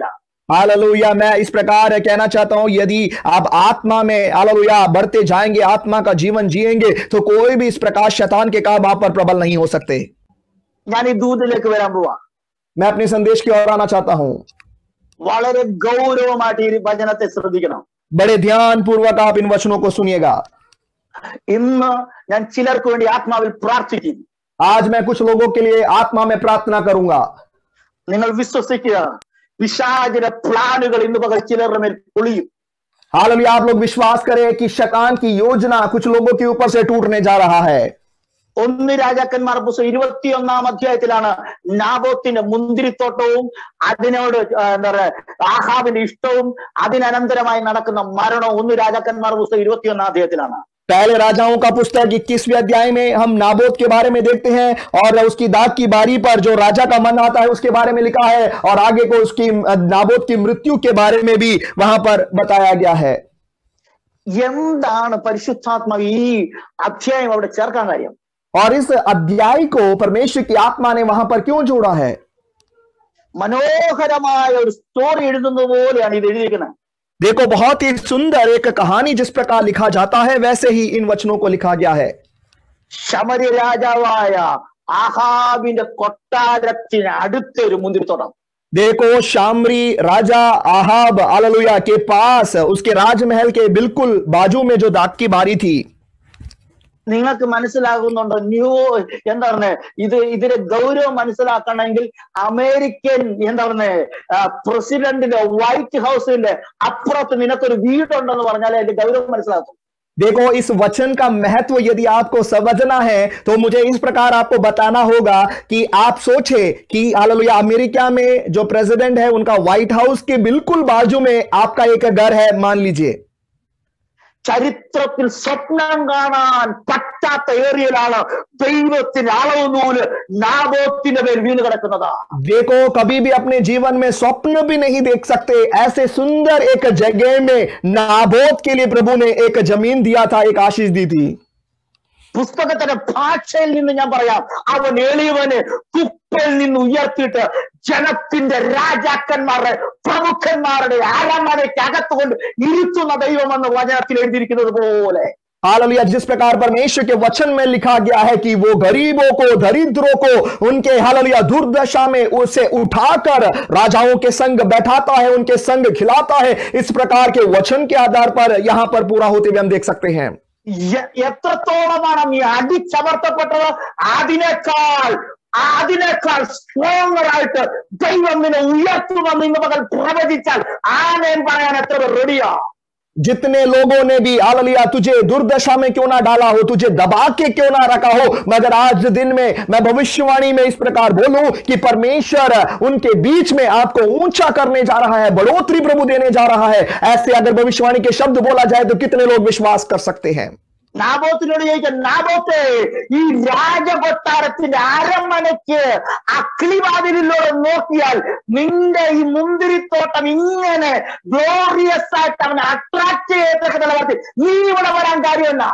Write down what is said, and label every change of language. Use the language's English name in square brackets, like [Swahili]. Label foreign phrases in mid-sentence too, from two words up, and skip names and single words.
[Hindi] हालेलुया मैं इस प्रकार कहना चाहता हूं, यदि आप आत्मा में हालेलुया बढ़ते जाएंगे, आत्मा का जीवन जिएंगे, तो कोई भी इस प्रकार शैतान के काम आप पर प्रबल नहीं हो सकते. [Malayalam] ഞാൻ ഈ ദൂതിലേക്ക് വരാൻ പോവാ. [Hindi] मैं अपने संदेश की ओर आना चाहता हूं. [Malayalam] വളരെ ഗൗരവമായിട്ട് ഈ വചനത്തെ ശ്രദ്ധിക്കണം. [Hindi] बड़े ध्यान पूर्वक आप इन वचनों को सुनिएगा. [Malayalam] ഇന്ന് ഞാൻ ചിലർക്ക് വേണ്ടി ആത്മാവിൽ പ്രാർത്ഥിക്കും. [Hindi] आज मैं कुछ लोगों के लिए आत्मा में प्रार्थना करूंगा. [Malayalam] നിങ്ങൾ വിശ്വസിക്കുക, പിശാചിന്റെ പ്ലാനുകൾ ഇന്ന് പകൽ ചിലരുടെ മേൽ പൊളിയും. [Hindi] हालेलुया। आप लोग विश्वास करें कि शैतान की योजना कुछ लोगों के ऊपर से टूटने जा रहा है। [Malayalam] 1 രാജാക്കന്മാർ പുസ്തകം 21-ാം അധ്യായത്തിലാണ് നാബോത്തിന്റെ മുന്തിരിത്തോട്ടവും അതിനോട് എന്താ പറയുക ആഹാബിന്റെ ഇഷ്ടവും അതിനനന്തരമായി നടക്കുന്ന മരണവും 1 രാജാക്കന്മാർ പുസ്തകം 21-ാം അധ്യായത്തിലാണ്. [Hindi] पहले राजाओं का पुस्तक 21वें अध्याय में हम नाबोत के बारे में देखते हैं और उसकी दाग की बारी पर जो राजा का मन आता है उसके बारे में लिखा है और आगे को उसकी नाबोत की मृत्यु के बारे में भी वहां पर बताया गया है। [Malayalam] എന്താണ് പരിശുദ്ധാത്മാവ് ഈ അധ്യായം അവിടെ ചേർക്കാൻ കാര്യം? [Hindi] और इस अध्याय को परमेश्वर की आत्मा ने वहां पर क्यों जोड़ा है? [Malayalam] മനോഹരമായ ഒരു സ്റ്റോറി എഴുതുന്നത് പോലെയാണ് ഇത് എഴുതിയിരിക്കുന്നത്. [Hindi] देखो, बहुत ही सुंदर एक कहानी जिस प्रकार लिखा जाता है वैसे ही इन वचनों को लिखा गया है। [Malayalam] ശമര്യ രാജാവായ ആഹാബിന്റെ കൊട്ടാരത്തിന് അടുത്തൊരു മുന്തിരിത്തോട്ടം. [Hindi] देखो, शामरी राजा आहाब हालेलुया के पास उसके राजमहल के बिल्कुल बाजू में जो दाग की बारी थी। [Malayalam] നിങ്ങൾക്ക് മനസ്സിലാകുന്നുണ്ടോ? എന്താ പറഞ്ഞ ഇതിന്റെ ഗൗരവം മനസ്സിലാക്കണമെങ്കിൽ അമേരിക്കൻ എന്താ പറഞ്ഞ പ്രസിഡന്റിന്റെ വൈറ്റ് ഹൗസിന്റെ അപ്പുറത്ത് നിനക്കൊരു വീടുണ്ടെന്ന് പറഞ്ഞാൽ അതിന്റെ ഗൗരവം മനസ്സിലാക്കും. [Hindi] देखो, इस वचन का महत्व यदि आपको समझना है तो मुझे इस प्रकार आपको बताना होगा कि आप सोचे कि हालेलुया अमेरिका में जो प्रेसिडेंट है उनका व्हाइट हाउस के बिल्कुल बाजू में आपका एक घर है, मान लीजिए। [Malayalam] ചരിത്രത്തിൽ സ്വപ്നം കാണാൻ പറ്റാത്ത ഏരിയയിലാണ് ദൈവത്തിന്റെ അളവ് നൂല് നാബോത്തിന്റെ മേൽ വീണ് കിടക്കുന്നത്. [Hindi] देखो, कभी भी अपने जीवन में स्वप्न भी नहीं देख सकते ऐसे सुंदर एक जगह में नाबोत के लिए प्रभु ने एक जमीन दिया था, एक आशीष दी थी। [Malayalam] പുസ്തകത്തിന്റെ ഭാഷയിൽ നിന്ന് ഞാൻ പറയാം, അവൻ എളിയവനെ കുപ്പയിൽ നിന്ന് ഉയർത്തിയിട്ട് ജനത്തിന്റെ രാജാക്കന്മാരുടെ പ്രമുഖന്മാരുടെ അരമനയ്ക്ക് അകത്തുകൊണ്ട് ഇരുത്തുന്ന ദൈവമെന്ന് വചനത്തിൽ എഴുതിയിരിക്കുന്നത് പോലെ। [Hindi] हालेलुया। जिस प्रकार परमेश्वर के वचन में लिखा गया है कि वो गरीबों को, दरिद्रों को उनके हालेलुया दुर्दशा में उसे उठाकर राजाओं के संग बैठाता है, उनके संग खिलाता है, इस प्रकार के वचन के आधार पर यहां पर पूरा होते हुए हम देख सकते हैं। [Malayalam] എത്രത്തോളമാണ് നീ അടിച്ചമർത്തപ്പെട്ടത് അതിനേക്കാൾ സ്ട്രോങ്ങർ ആയിട്ട് ദൈവം നിന്നെ ഉയർത്തുമെന്ന് ഇന്ന് പകൽ പ്രവചിച്ചാൽ ആമേൻ പറയാൻ എത്ര പേർ റെഡിയാ? [Hindi] जितने लोगों ने भी हालेलुया तुझे दुर्दशा में क्यों ना डाला हो, तुझे दबा के क्यों ना रखा हो, मगर आज दिन में मैं भविष्यवाणी में इस प्रकार बोलूं कि परमेश्वर उनके बीच में आपको ऊंचा करने जा रहा है, बढ़ोतरी प्रभु देने जा रहा है। ऐसे अगर भविष्यवाणी के शब्द बोला जाए तो कितने लोग विश्वास कर सकते हैं? [Malayalam] നാബോത്തിനോട് ചോദിക്കാം, നാബോത്തെ ഈ രാജകൊട്ടാരത്തിന്റെ അരമനയ്ക്ക് അക്കിളിവാതിലൂടെ നോക്കിയാൽ നിന്റെ ഈ മുന്തിരിത്തോട്ടം ഇങ്ങനെ ഗ്ലോറിയസ് ആയിട്ട് അവനെ അട്രാക്ട് ചെയ്യത്തക്ക നീ ഇവിടെ വരാൻ കാര്യമെന്നാ?